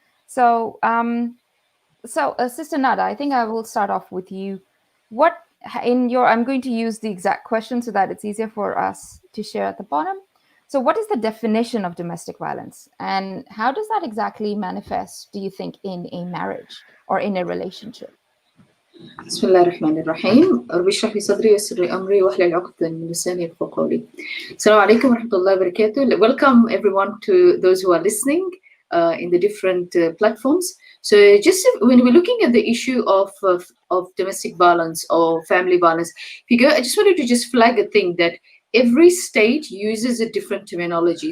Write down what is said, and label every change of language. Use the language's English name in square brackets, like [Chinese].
[English] So, Sister Nada, I think I will start off with you. I'm going to use the exact question so that it's easier for us to share at the bottom. So what is the definition of domestic violence? And how does that exactly manifest, do you think, in a marriage or in a relationship? [Arabic] بسم الله الرحمن الرحيم رب اشرح لي صدري ويسر لي أمري واحلل عقدة من لساني يفقهوا قولي. السلام عليكم ورحمة الله وبركاته. [English] Welcome everyone to those who are listening in the different platforms. So just when we're looking at the issue of domestic violence or family violence, if you go, I just wanted to just flag a thing that every state uses a different terminology.